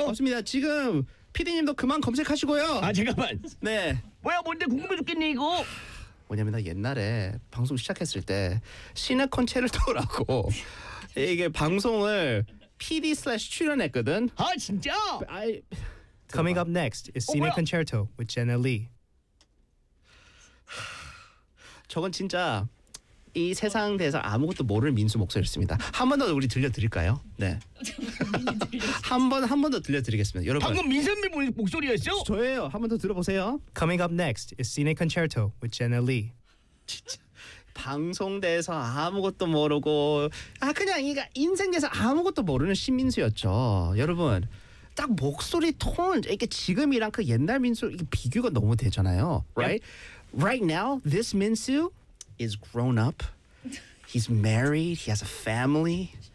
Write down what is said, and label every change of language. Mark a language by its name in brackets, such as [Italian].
[Korean] 없습니다. 지금 PD님도 그만 검색하시고요. 아 잠깐만. 네. 뭐야 뭔데 궁금해 죽겠네 이거. 뭐냐면 나 옛날에 방송 시작했을 때 시네 콘체르토라고 이게 방송을 PD 슬래시 출연했거든. 아 진짜? [English] Coming up next is 시네 콘체르토 with Jenna Lee. [Korean] 저건 진짜 이 세상 대해서 아무것도 모르는 민수 목소리였습니다. 한 번 더 우리 들려드릴까요? 네. 한 번 더 들려드리겠습니다. 여러분. 방금 민선미 목소리였죠? 저예요. 한 번 더 들어보세요. [English] Coming up next is Cine Concerto with Jenna Lee. [Korean] 진짜 방송대에서 아무것도 모르고 아 그냥 이가 인생대에서 아무것도 모르는 신민수였죠. 여러분 딱 목소리 톤 이게 지금이랑 그 옛날 민수 이게 비교가 너무 되잖아요. [English] Right? Yep. Right now this Minsu is grown up. He's married. He has a family.